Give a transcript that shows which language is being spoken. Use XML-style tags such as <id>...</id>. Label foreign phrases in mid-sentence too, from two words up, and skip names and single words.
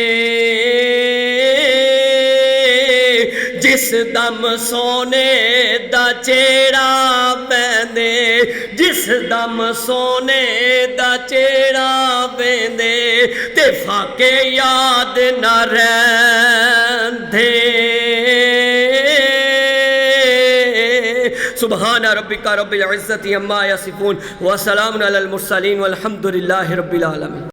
<pa>جس دم سونے دا چیڑا پیندے جس دم سونے دا چیڑا پیندے تے فاقے یاد نہ رہندے</pa> <ar>سبحان ربک رب العزت عما یصفون وسلام علی المرسلین والحمد للہ رب العالمین</ar>